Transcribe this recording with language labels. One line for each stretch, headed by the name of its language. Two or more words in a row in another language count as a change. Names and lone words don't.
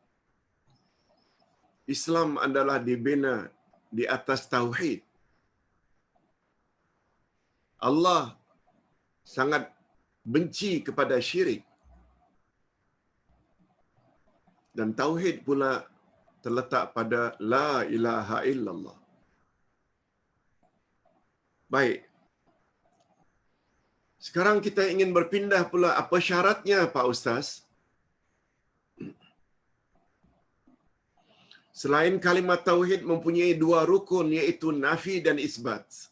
Malay: Islam adalah dibina di atas tauhid. Allah sangat benci kepada syirik. Dan tauhid pula terletak pada
Arabic: لا إله إلا الله.
Malay: Baik. Sekarang kita ingin berpindah pula, apa syaratnya Pak Ustaz? Selain kalimat tauhid mempunyai dua rukun, iaitu nafi dan isbat.